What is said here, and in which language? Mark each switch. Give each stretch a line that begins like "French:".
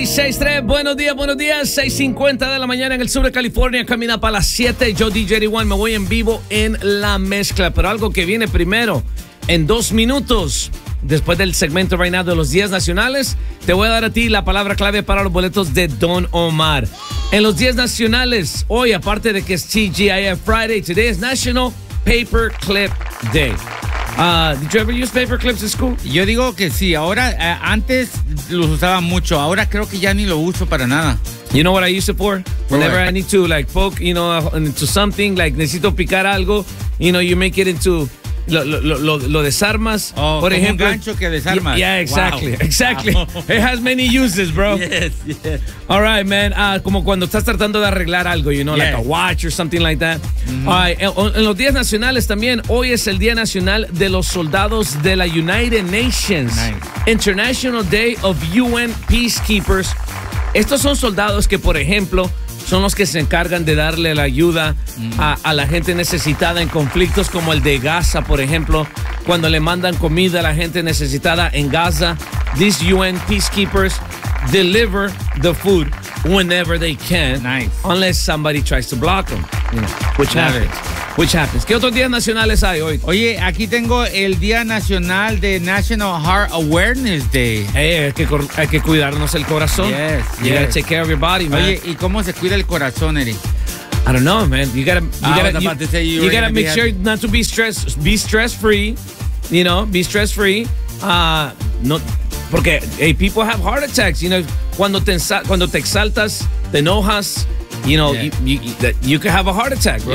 Spanish: 6:63, buenos días, 6:50 de la mañana en el sur de California, camina para las 7, yo DJ Rewind, me voy en vivo en la mezcla, pero algo que viene primero, en 2 minutos, después del segmento right now de los 10 nacionales, te voy a dar a ti la palabra clave para los boletos de Don Omar. En los 10 nacionales, hoy, aparte de que es TGIF Friday,
English: today is
Spanish: National Paperclip Day.
English: Did you ever use paperclips in school?
Spanish: Yo digo que sí. Ahora, antes los usaba mucho. Ahora creo que ya ni lo uso para nada.
English: You know what I use it for? Whenever I need to, like, poke, you know, into something, like,
Spanish: necesito picar algo,
English: you know, you make it into...
Spanish: Lo desarmas. Oh, por ejemplo, un gancho que desarmas.
English: Yeah, exactly. Wow. Exactly. Wow. It has many uses, bro. Yes, yes. All right, man.
Spanish: Como cuando estás tratando de arreglar algo,
English: you know, yes, like a watch or something like that. Mm-hmm. All right.
Spanish: En los días nacionales también, hoy es el Día Nacional de los Soldados de la United Nations.
English: Nice. International Day of UN Peacekeepers.
Spanish: Estos son soldados que, por ejemplo, son los que se encargan de darle la ayuda a la gente necesitada en conflictos como el de Gaza, por ejemplo, cuando le mandan comida a la gente necesitada en Gaza.
English: These UN peacekeepers deliver the food whenever they can. Nice. Unless somebody tries to block them, you know, which happens. Which happens.
Spanish: ¿Qué otros días nacionales hay hoy? Oye, aquí tengo el Día Nacional de National Heart Awareness Day. Hey, hay que cuidarnos el corazón.
English: Yes, you yes. gotta take care of your body, man.
Spanish: Oye, ¿y cómo se cuida el corazón, Eric?
English: I don't know, man. You gotta make sure not to be stress free. You know, be stress free.
Spanish: Porque
English: hey, people have heart attacks. You know,
Spanish: cuando te exaltas, te enojas.
English: You know, you could have a heart attack, bro.